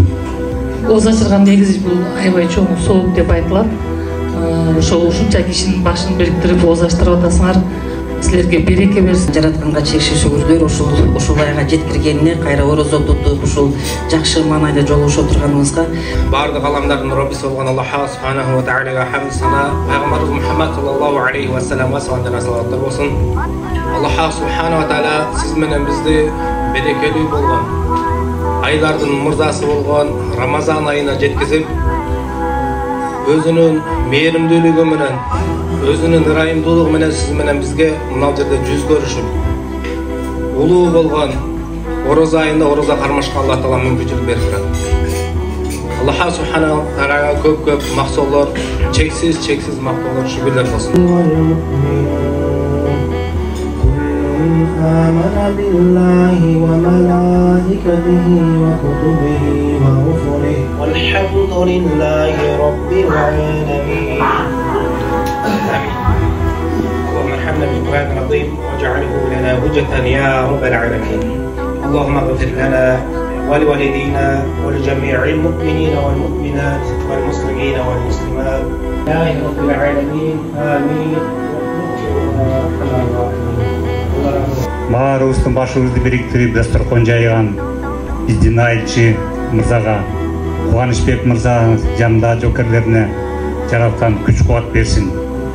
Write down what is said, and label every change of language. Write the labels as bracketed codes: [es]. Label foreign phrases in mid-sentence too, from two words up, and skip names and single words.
[ky] Ооз ачырган негизи бул аябай чоң сооп деп айтылат. Ошол ушунча кишинин башын бириктирип ооз ачтырып атасыңар. Силерге береке берсин. Жаратканга чексиз шүгүрлөр ушул айга жеткиргенине, кайра орозо тутуп ушул жакшы маанайда жолугуша турганыбызга бардык аламдардын Роббиси болгон [ar] الله سبحانه و [ky] тааляга хамд сана, пайгамбарыбыз Мухаммад [ar] صلى الله عليه و [ky] салламга салаваттар болсун. [ar] الله سبحانه وتعالى [ky] сиз менен бизди берекелүү болгон айлардын мырзасы болгон Рамазан айына жеткизип, өзүнүн мээримдүүлүгү менен, өзүнүн ырайымдуулугу менен сиз менен бизге мына жерде жүз көрүшүп, улуу болгон орозо айында орозо кармашка [ar] الله تعالى [ky] мүмкүнчүлүк берип турат. [ar] الله سبحانه و [ky] тааляга көп максолор, чексиз мактоолор, шүгүрлөр болсун. [ar] آمن بالله وملائكته وكتبه ورسله والحمد لله رب العالمين. اللهم ارحمنا بالقرآن العظيم واجعله لنا حجة يا رب العالمين. اللهم اغفر لنا ولوالدينا ولجميع المؤمنين والمؤمنات والمسلمين والمسلمات. يا رب العالمين آمين. [ky] Баарыбыздын башыбызды бириктирип дасторкон жайган биздин айылчы мырзага, Кубанычбек мырза жанында жокерлерине жараткан күч кубат берсин.